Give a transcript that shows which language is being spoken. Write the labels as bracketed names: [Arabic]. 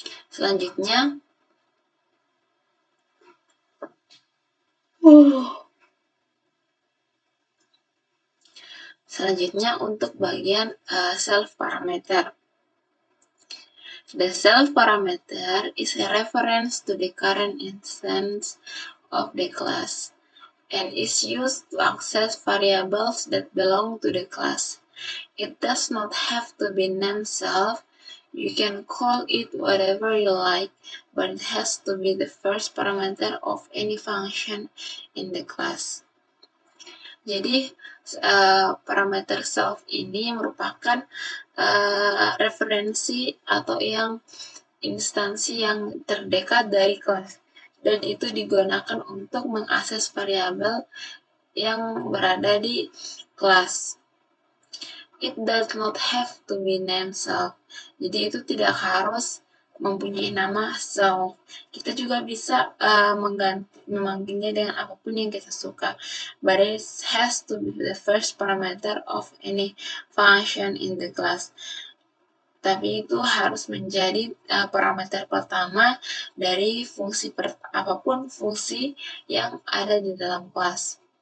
[Indonesian] Selanjutnya, Selanjutnya untuk bagian self parameter. [English] The self parameter is a reference to the current instance of the class and is used to access variables that belong to the class. It does not have to be named self. You can call it whatever you like, but it has to be the first parameter of any function in the class. [Indonesian] Jadi parameter self ini merupakan referensi atau instansi yang terdekat dari kelas, dan itu digunakan untuk mengakses variabel yang berada di kelas. [English] It does not have to be named self. [Indonesian] Jadi itu tidak harus mempunyai nama self. Kita juga bisa memanggilnya dengan apapun yang kita suka. [English] But it has to be the first parameter of any function in the class. [Indonesian] Tapi itu harus menjadi parameter pertama dari apapun fungsi yang ada di dalam kelas.